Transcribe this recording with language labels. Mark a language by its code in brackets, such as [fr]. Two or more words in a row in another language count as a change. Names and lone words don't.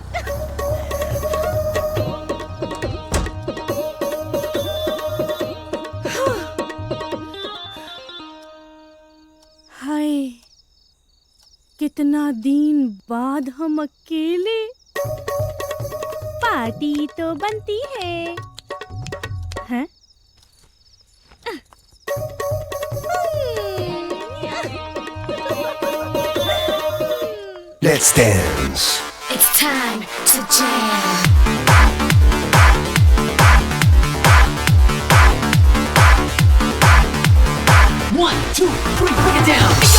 [hi] हाय कितना दिन बाद हम अकेले। पार्टी तो बनती है। हैं? [en] Let's dance. It's time to jam. One, two, three, bring it down.